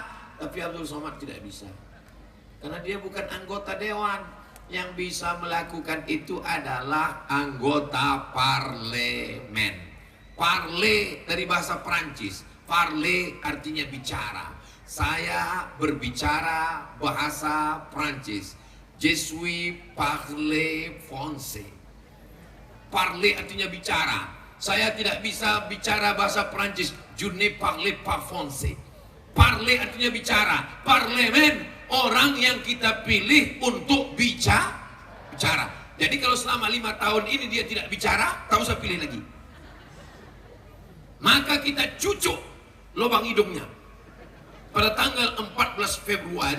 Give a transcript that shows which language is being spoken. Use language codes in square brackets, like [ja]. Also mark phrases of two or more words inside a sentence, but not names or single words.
[id] Tapi Abdul Somad tidak bisa. Karena dia bukan anggota dewan. Yang bisa melakukan itu adalah anggota parlemen. Parler dari bahasa Perancis. Parler artinya bicara. Saya berbicara bahasa Prancis. [fr] Je suis parler français. [id] Parler artinya bicara. Saya tidak bisa bicara bahasa Prancis. [fr] Je ne parle pas français. [id] Parler artinya bicara. Parlemen, orang yang kita pilih untuk bicara. Jadi kalau selama 5 tahun ini dia tidak bicara, tak usah pilih lagi. Maka kita cucuk lubang hidungnya pada tanggal 14 Februari.